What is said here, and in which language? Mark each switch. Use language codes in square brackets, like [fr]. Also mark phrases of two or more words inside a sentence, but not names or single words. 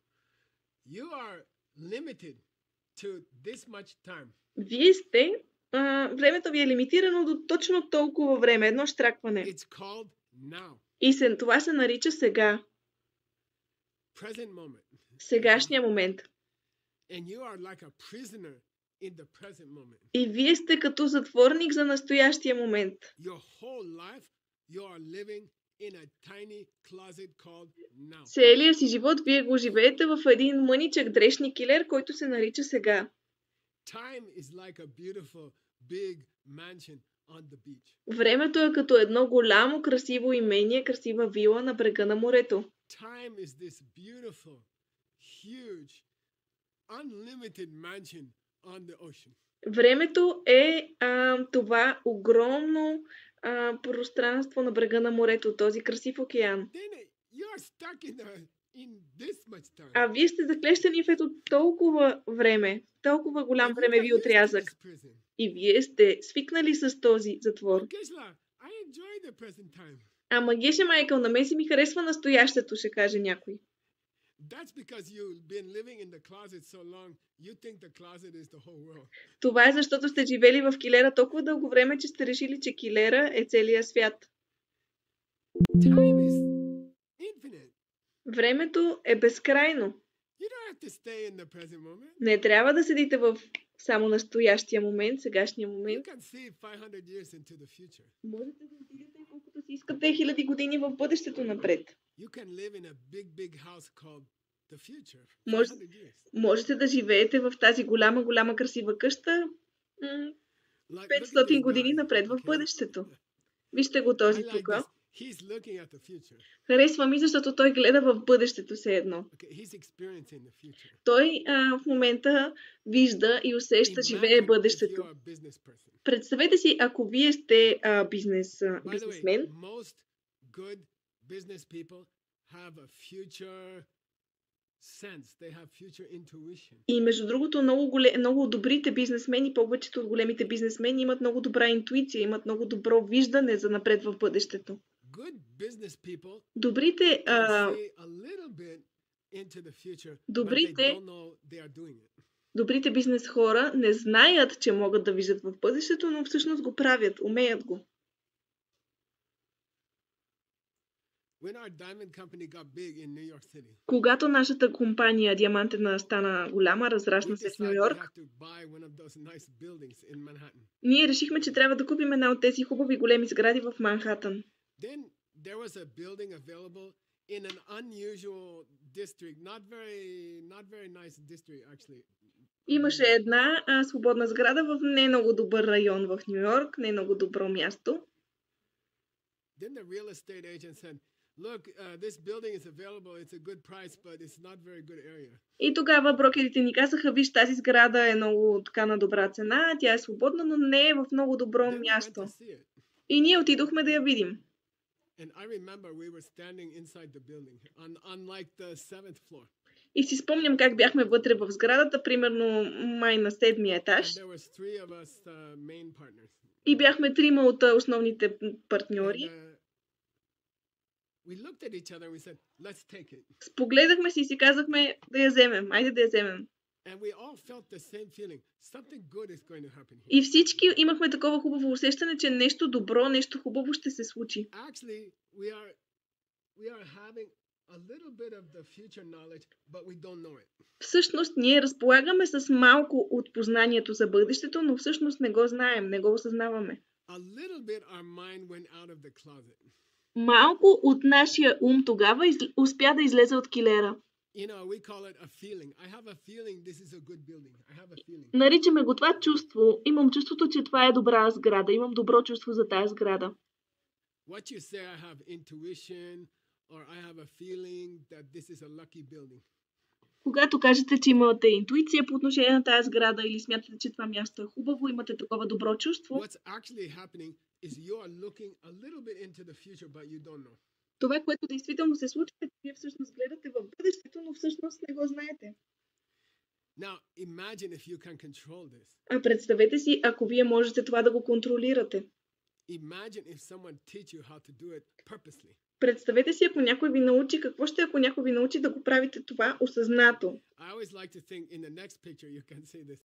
[bg] Вие сте, времето ви е лимитирано до точно толкова време, едно штракване. И това се нарича сега. Сегашния момент. [en] in the present moment. [bg] И вие сте като затворник за настоящия момент. [en] Your whole life, you are living in a tiny closet called now. [bg] Целият си живот вие го живеете в един мъничък дрешни килер, който се нарича сега. [en] Time is like a beautiful big mansion on the beach. [bg] Времето е като едно голямо, красиво имение, красива вила на брега на морето. [en] Time is this beautiful, huge, unlimited mansion on the ocean. [bg] Времето е това огромно пространство на брега на морето, този красив океан. [en] Then you are stuck in this much time. [bg] А вие сте заклещени в ето толкова време, толкова голям [en] And you [bg] времеви [en] got used to [bg] отрязък. [en] this prison. [bg] И вие сте свикнали с този затвор. [en] Gesla, I enjoy the present time. [bg] Ама Геше Майкъл, на мен си ми харесва настоящето, ще каже някой. [en] That's because you've been living in the closet so long, you think the closet is the whole world. [bg] Това е защото сте живели в килера толкова дълго време, че сте решили, че килера е целия свят. [en] Time is infinite. [bg] Времето е безкрайно. [en] You don't have to stay in the present moment. [bg] Не трябва да седите в само настоящия момент, сегашния [en] You [bg] момент. [en] can see 500 years into the future. [bg] Можете да отидете колкото си искате хиляди години в бъдещето напред. [en] You can live in a big house called the future. [bg] Може- [en] 500 years. [bg] Можете да живеете в тази голяма красива къща [en] Like, look at [bg] 500 [en] this [bg] години [en] guy, [bg] напред в [en] okay? [bg] бъдещето. Вижте го [en] I [bg] този [en] like [bg] тук. [en] this. He's looking at the future. [bg] Харесва ми, защото той гледа в бъдещето все едно. [en] Okay, he's experiencing the future. [bg] Той в момента вижда и усеща, живее [en] Imagine if [bg] бъдещето. [en] you're a business person. [bg] Представете си, ако вие сте [en] By the way, [bg] бизнесмен, [en] most good business people have a future sense. They have future intuition. [bg] и между другото много добрите бизнесмени, повечето от големите бизнесмени имат много добра интуиция, имат много добро виждане за напред в бъдещето. [en] Good business people [bg] Добрите, [en] can see a little bit into the future, but they [bg] Добрите- [en] don't know they are doing it. [bg] добрите бизнес хора не знаят, че могат да виждат в бъдещето, но всъщност го правят, умеят го. [en] When our diamond company got big in New York City, [bg] Когато нашата компания Диамантена стана голяма, [en] we [bg] разрасна се в Ню [en] decided we [bg] Йорк, [en] have to buy one of those nice buildings in Manhattan. [bg] ние решихме, че трябва да купим една от тези хубави големи сгради в Манхатън. [en] Then there was a building available in an unusual district, not very nice district actually. [bg] Имаше една свободна сграда в не много добър район в Ню Йорк, не много добро място. [en] Then the real estate agent said, "Look, this building is available. It's a good price, but it's not very good area." [bg] И тогава брокерите ни казаха, виж, тази сграда е много така на добра цена, тя е свободна, но не е в много добро [en] Then we went [bg] място. [en] to see it. [bg] И ние отидохме да я видим. [en] And I remember we were standing inside the building on like the 7th floor. [bg] И си спомням как бяхме вътре в сградата, примерно май на 7-ми етаж. [en] And there was three of us main partners. [bg] И бяхме трима от основните [en] And, [bg] партньори. [en] we looked at each other and we said, "Let's take it." [bg] Спогледахме си и си казахме да я вземем, айде да я вземем. [en] And we all felt the same feeling. Something good is going to happen here. [bg] И всички имахме такова хубаво усещане, че нещо добро, нещо хубаво ще се случи. [en] Actually, we are having a little bit of the future knowledge, but we don't know it. [bg] Всъщност ние разполагаме с малко от познанието за бъдещето, но всъщност не го знаем, не го осъзнаваме. [en] A little bit our mind went out of the closet. [bg] Малко от нашия ум тогава успя да излезе от килера. [en] You know, we call it a feeling. I have a feeling this is a good building. I have a feeling. [bg] Наричаме го това чувство. Имам чувството, че това е добра сграда. Имам добро чувство за тази сграда. [en] What you say, I have intuition, or I have a feeling that this is a lucky building. [bg] Когато кажете, че имате интуиция по отношение на тази сграда или смятате, че това място е хубаво, имате такова добро чувство, [en] What's actually happening is you are looking a little bit into the future, but you don't know. [bg] това, което действително се случва, е, че вие всъщност гледате в бъдещето, но всъщност не го знаете. [en] Now, imagine if you can control this. [bg] А представете си, ако вие можете това да го контролирате. [en] Imagine if someone teach you how to do it purposely. [bg] Представете си, ако някой ви научи, какво ще, ако някой ви научи да го правите това осъзнато. [en] I always like to think in the next picture you can see this.